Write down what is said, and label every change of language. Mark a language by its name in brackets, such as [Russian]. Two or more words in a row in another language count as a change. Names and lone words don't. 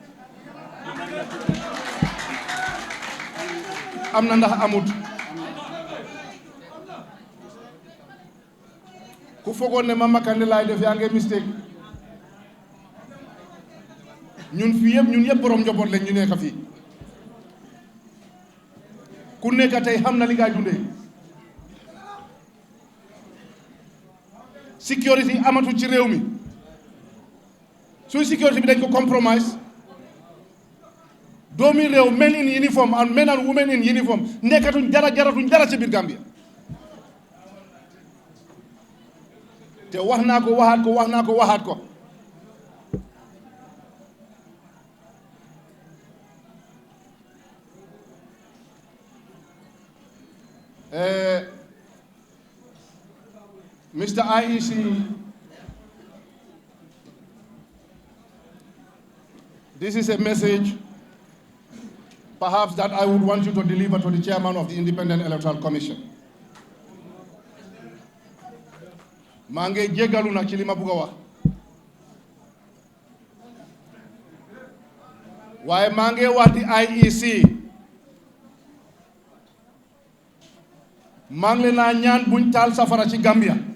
[Wolof] Am na ndax amut ku foogoon ne Mama Kandeh laay def yaa ngi mistake. ñun yëpp borom njaboot lañ ñu nekk fii. Ku nekk tey xam na li nga dundee. Sécurité amatul ci réew mi suñ sécurité bi dañ ko compromise. Doomi réew [English] men in uniform and men and women in uniform [Wolof] nekkatuñ jaratuñ dara ci biir Gambia. Te wax naa ko waxaat ko. [English] Mr. IEC, this is a message perhaps that I would want you to deliver to the chairman of the Independent Electoral Commission. [Wolof] maa ngi jéggalu nag ci li ma bëgg a wax waaye maa ngi wax di IEC maa ngi leen a ñaan buñ taal safara ci Gambia.